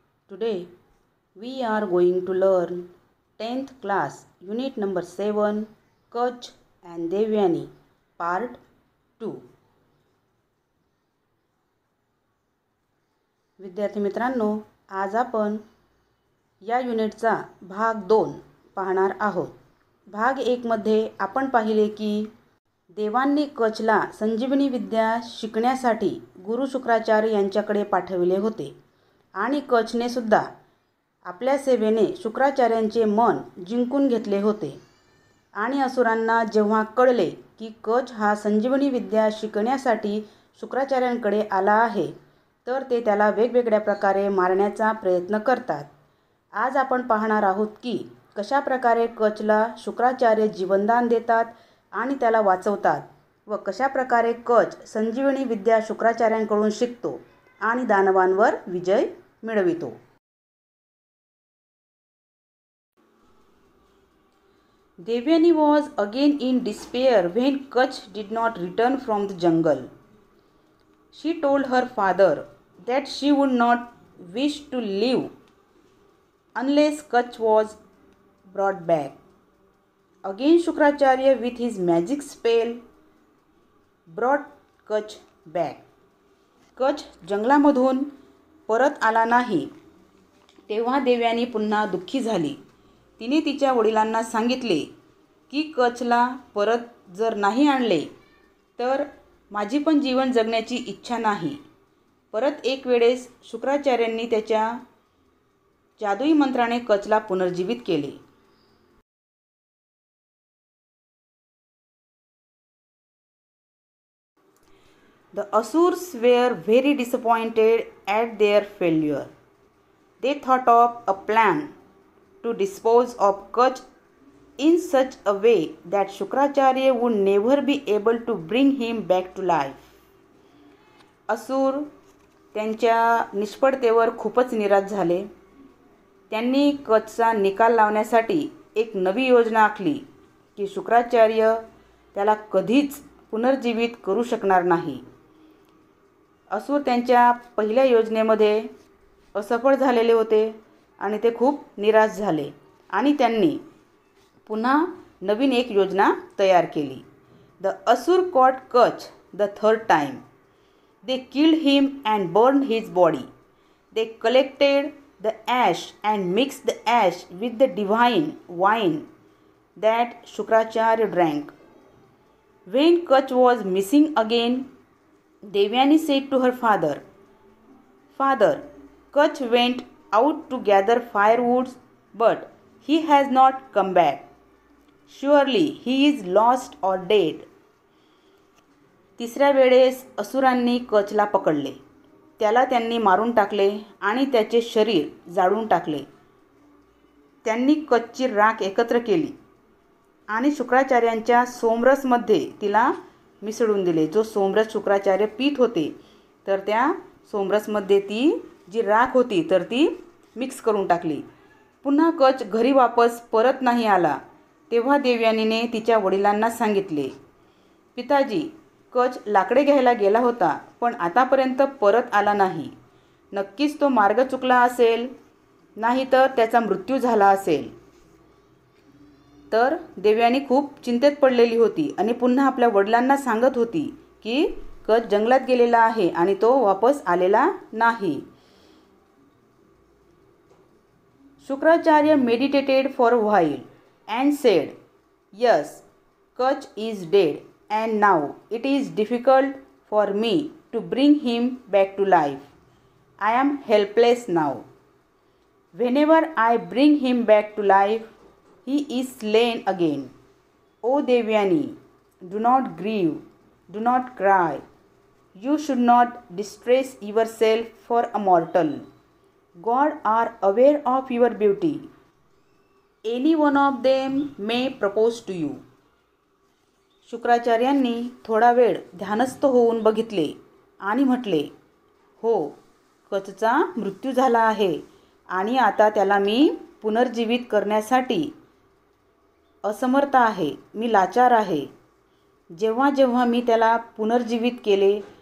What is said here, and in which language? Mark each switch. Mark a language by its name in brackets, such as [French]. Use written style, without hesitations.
[English] Today we are going to learn 10th class unit number 7 Kach and Devyani part 2. [Marathi] विद्यार्थी मित्रांनो, आज आपण या युनिटचा भाग 2 पाहणार आहोत. भाग 1 मध्ये आपण पाहिले की देवांनी कचला संजीवनी विद्या शिकण्यासाठी गुरु शुक्राचार्य यांच्याकडे पाठविले होते आणि कचने सुद्धा आपल्या सेवेने शुक्राचार्यांचे मन जिंकून घेतले होते. आणि असुरांना जेव्हा कळले की कच हा संजीवनी विद्या शिकण्यासाठी शुक्राचार्यांकडे आला आहे, तर ते त्याला वेगवेगळ्या प्रकारे मारण्याचा प्रयत्न करतात. आज आपण पाहणार आहोत की कशा प्रकारे कचला शुक्राचार्य जीवनदान देतात आणि त्याला वाचवतात व कशा प्रकारे कच संजीवनी विद्या शुक्राचार्यांकडून शिकतो आणि दानवांवर विजय मिळवितो. [English] Devyani was again in despair when Kach did not return from the jungle. She told her father that she would not wish to live unless Kach was brought back. Again Shukracharya with his magic spell brought Kach back. [Marathi] Kach जंगलामधून परत आला नाही तेव्हा देव्यानी पुन्हा दुःखी झाली. तिने तिच्या वडिलांना सांगितले की कचला परत जर नाही आणले तर माझी पण जीवन जगण्याची इच्छा नाही. परत एक वेळेस शुक्राचार्यांनी त्याच्या जादुई मंत्राने कचला पुनर्जीवित केले. [English] The Asurs were very disappointed at their failure. They thought of a plan to dispose of Kach in such a way that Shukracharya would never be able to bring him back to life. [Marathi] असुर त्यांच्या निष्फळतेवर खूपच निराश झाले. त्यांनी कचचा निकाल लावण्यासाठी एक नवी योजना आखली की शुक्राचार्य त्याला कधीच पुनर्जीवित करू शकणार नाही. असुर त्यांच्या पहिल्या योजनेमध्ये असफळ झालेले होते आणि ते खूप निराश झाले आणि त्यांनी पुन्हा नवीन एक योजना तयार केली. [English] The asura caught Kach the third time. They killed him and burn his body. They collected the ash and mix the ash with the divine wine that Shukracharya drank. When Kach was missing again, Devyani said to her father, "Father, Kach went out to gather firewoods, but he has not come back. Surely he is lost or dead." [Marathi] तिसऱ्या वेळेस असुरांनी कचला पकडले. त्याला त्यांनी मारून टाकले आणि त्याचे शरीर जाळून टाकले. त्यांनी कचची राख एकत्र केली आणि शुक्राचार्यांच्या सोमरसमध्ये तिला मिसळून दिले. जो सोमरस शुक्राचार्य पीत होते तर त्या सोमरसमध्ये ती जी राख होती तर ती मिक्स करून टाकली. पुन्हा कच घरी वापस परत नाही आला तेव्हा देवयानीने तिच्या वडिलांना सांगितले, पिताजी, कच लाकडे घ्यायला गेला होता पण आतापर्यंत परत आला नाही. नक्कीच तो मार्ग चुकला असेल, नाही तर त्याचा मृत्यू झाला असेल. तर देवयानी खूप चिंतेत पडलेली होती आणि पुन्हा आपल्या वडिलांना सांगत होती की कच जंगलात गेलेला आहे आणि तो वापस आलेला नाही. [English] Shukracharya meditated for a while and said, "Yes, Kach is dead and now it is difficult for me to bring him back to life. I am helpless now. Whenever I bring him back to life, he is slain again. O Devyani, do not grieve, do not cry. You should not distress yourself for a mortal. God are aware of your beauty. Any one of them may propose to you." [Marathi] शुक्राचार्यांनी थोडा वेळ ध्यानस्थ होऊन बघितले आणि म्हटले, हो, कचचा मृत्यू झाला आहे आणि आता त्याला मी पुनर्जीवित करण्यासाठी असमर्थ आहे. मी लाचार आहे. जेव्हा जेव्हा मी त्याला पुनर्जीवित केले